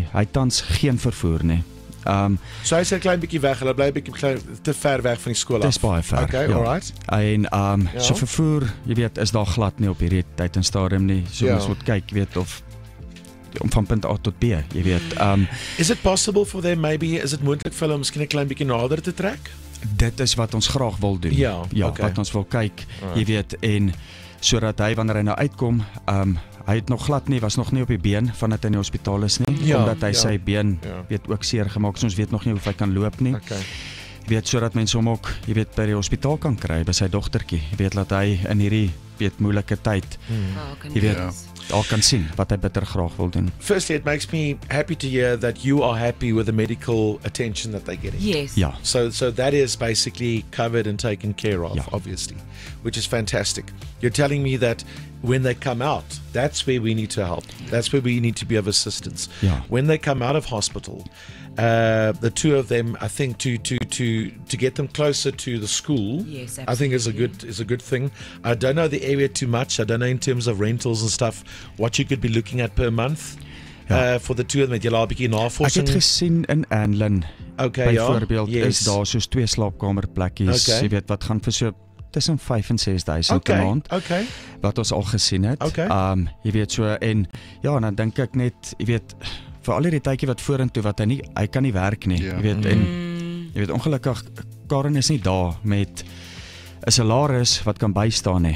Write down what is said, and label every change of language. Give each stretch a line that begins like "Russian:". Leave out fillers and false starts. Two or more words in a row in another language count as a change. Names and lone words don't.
Afrikaans: Hy tans geen vervoer nie. So hy is 'n klein bietjie weg, hulle bly 'n bietjie te ver weg van die skool af. Dis baie ver.
English: Okay, alright.
Afrikaans: En so vervoer, jy weet, is daar glad nie op hierdie tyd en stadium nie. So ons moet kyk, weet of om van punt A tot B, jy weet.
English: Is it possible for them maybe,
Afrikaans: is it moontlik vir hulle miskien 'n klein bietjie nader te trek? Dit is wat ons graag wil doen. Ja, wat ons wil kyk, jy weet, en sodat hy wanneer hy nou uitkom, hy het nog glad nie, was nog nie op die been vandat hy in die hospitaal is nie, omdat hy sy been weet ook seer gemaak, so ons weet nog nie of hy kan loop nie. Okay. Jy weet, sodat mense hom ook, jy weet, by die hospitaal kan kry, by sy dogtertjie, jy weet, dat hy in hierdie, weet, moeilike tyd, jy weet, al kan sien wat hy bitter graag wil doen.
English: Firstly, it makes me happy to hear that you are happy with the medical attention that they're getting. Yes.
Afrikaans: Ja.
English: So that is basically covered and taken care of, obviously, which is fantastic. You're telling me that when they come out, that's where we need to help. That's where we need to be of assistance. Yeah. When they come out of hospital, the two of them, I think, to get them closer to the school, yes, I think is a good thing. I don't know the area too much. I don't know in terms of rentals and stuff what you could be looking at per month. For the two of them,
Afrikaans: het julle al 'n bietjie navorsing? Ek het gesien in Anlin, byvoorbeeld, is daar soos 2 slaapkamerplekkies, jy weet, wat gaan vir so tussen 5 en 6,000 per maand, wat ons al gesien het. Jy weet so, en dan dink ek net, jy weet, vir al die tydjie wat vorentoe, wat hy kan nie werk nie, jy weet, en jy weet, ongelukkig, Karen is nie daar met 'n salaris wat kan bystaan nie.